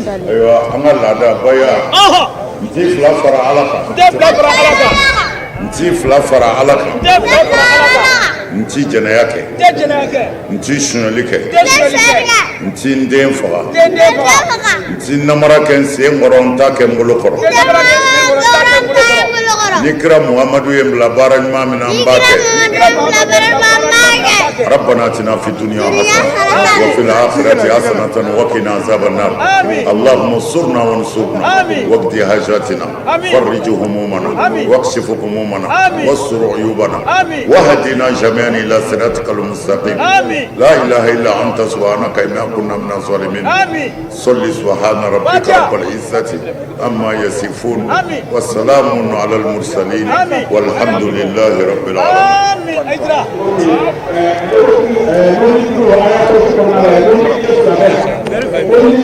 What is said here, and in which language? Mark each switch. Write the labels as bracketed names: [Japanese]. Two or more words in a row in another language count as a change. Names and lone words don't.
[Bambara] ayiwa an ka laada baya n ti fila fara ala kan n ti fila fara ala kan n ti jɛnɛya kɛ n ti suɲɛli kɛ n ti n den faga n ti namara kɛ n sen kɔrɔ n t'a kɛ n bolo kɔrɔ ni kira muhamadu ye n bila baara ɲuman min na n b'a kɛ [Arabic] ربنا اتنا في الدنيا حسنه وفي الاخره حسنه وقنا عذاب النار اللهم انصرنا وانصرنا واقض حاجاتنا فرج همومنا واكشف همومنا واستر عيوبنا واهدنا جميعا الى صراطك المستقيم لا اله الا انت سبحانك انا كنا من الظالمين صل سبحان ربك رب العزه عما يصفون والسلام على المرسلين والحمد لله رب العالمين